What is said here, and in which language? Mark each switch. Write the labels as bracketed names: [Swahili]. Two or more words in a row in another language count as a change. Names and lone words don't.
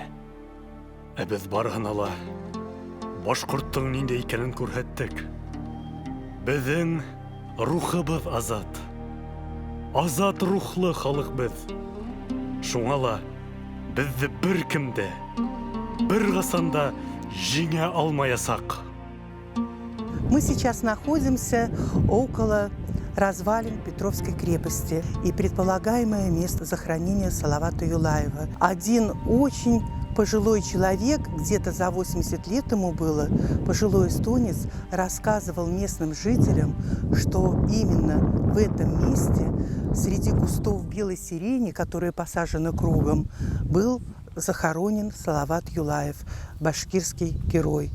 [Bashkir] Без барыгына ла башкорттың нинди икәнен күрһәттек. Безнең рухыбыз азат. Азат рухлы халык без. Шуңа ла безне беркем дә, бер гасанда җиңә алмаясак. [Russian] Мы сейчас находимся около развалин Петровской крепости и предполагаемое место захоронения Салавата Юлаева. Один очень пожилой человек, где-то за 80 лет ему было, пожилой эстонец, рассказывал местным жителям, что именно в этом месте, среди кустов белой сирени, которые посажены кругом, был захоронен Салават Юлаев, башкирский герой.